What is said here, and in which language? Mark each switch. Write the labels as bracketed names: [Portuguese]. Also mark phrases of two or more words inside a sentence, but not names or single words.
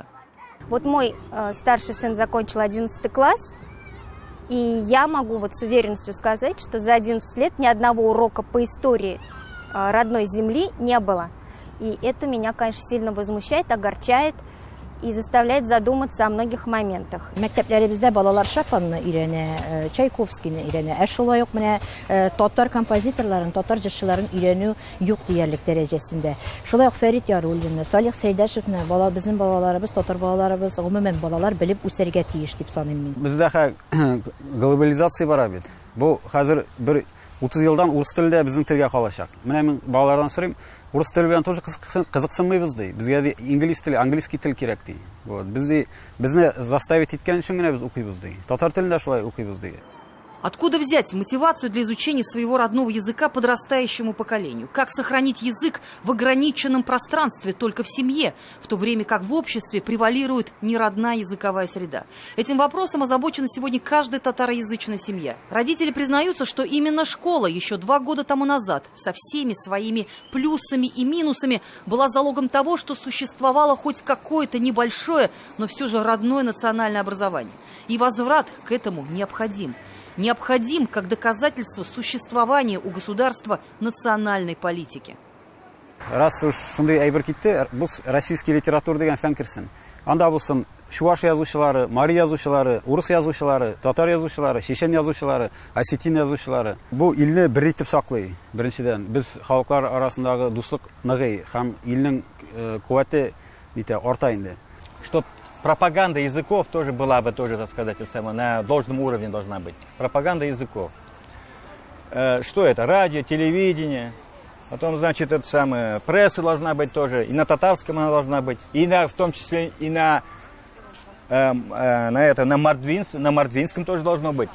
[Russian] Вот мой старший сын закончил 11 класс. И я могу вот с уверенностью сказать, что за 11 лет ни одного урока по истории родной земли не было. И это меня, конечно, сильно возмущает, огорчает и заставляет задуматься о многих моментах. [Tatar] Məktəblərimizdə balalar Şapanını öyrənə, Çaykovskini öyrənə, şolay yox mənə tatar kompozitorların, tatar cızçıların öyrənü yox deyərlik dərəcəsində. Şolay yox Fərid Yarullini, Salih Seydaşevni, bizim balalarımız, tatar balalarımız, ümumən balalar bilib үсәргә тиеш дип саныйм мин. Бездә глобализация бара бит. Бу хәзер бер 30 елдан урыс телендә безнең телгә калачак. Менә мин балалардан сорыйм, урыс теле белән тоже кызыксынмыйбыз ди. Безгә инглиз теле, английский тел кирәк ди. Вот, безне заставить иткән өчен генә без укыйбыз ди. Татар телендә шулай укыйбыз ди. [Russian] Откуда взять мотивацию для изучения своего родного языка подрастающему поколению? Как сохранить язык в ограниченном пространстве только в семье, в то время как в обществе превалирует неродная языковая среда? Этим вопросом озабочена сегодня каждая татароязычная семья. Родители признаются, что именно школа еще 2 года тому назад со всеми своими плюсами и минусами была залогом того, что существовало хоть какое-то небольшое, но все же родное национальное образование. И возврат к этому необходим. Необходим как доказательство существования у государства национальной политики. [Tatar] Раз уж шундай әйбер китте, бу российский литература дигән фән керсен. Анда булсын чуваш язучылары, мари язучылары, урыс язучылары, татар язучылары, чечен язучылары, осетин язучылары. Бу илне бер итеп саклый. Беренчедән, без халыклар арасындагы дуслык ныгый һәм илнең куәте арта инде. [Russian] Чтоб пропаганда языков тоже была бы, тоже, так сказать, на должном уровне должна быть. Пропаганда языков. Что это? Радио, телевидение. Потом, значит, это самое, пресса должна быть тоже. И на татарском она должна быть. И в том числе и на мордвинском тоже должно быть.